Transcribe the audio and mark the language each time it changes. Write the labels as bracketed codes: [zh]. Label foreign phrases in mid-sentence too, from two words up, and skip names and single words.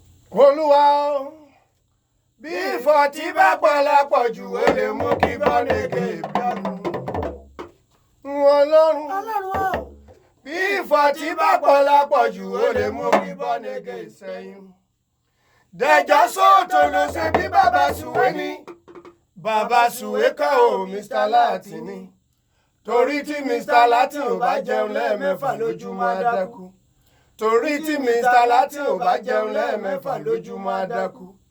[yo] Olúwa o, bí ìfọ̀tí bá pọ̀ lápọ̀jù, ó lè mú kí [en] born again [yo] bínú. Ọlọ́run. Ọlọ́run o. Bí ìfọ̀tí bá pọ̀ lápọ̀jù, ó lè mú kí [en] born again [yo] sẹ́yìn. Dẹ̀jọ́ sóòtò ló ṣe bí bàbá Sùwé ni. Bàbá Sùwé kọ́ o, Mister Latin ni. Torí tí Mister Latin ò bá jẹun lẹ́ẹ̀mẹ́fà lójúmọ́, á dákú. Torí tí Mister Latin ò bá jẹun lẹ́ẹ̀mẹ́fà lójúmọ́, á dákú.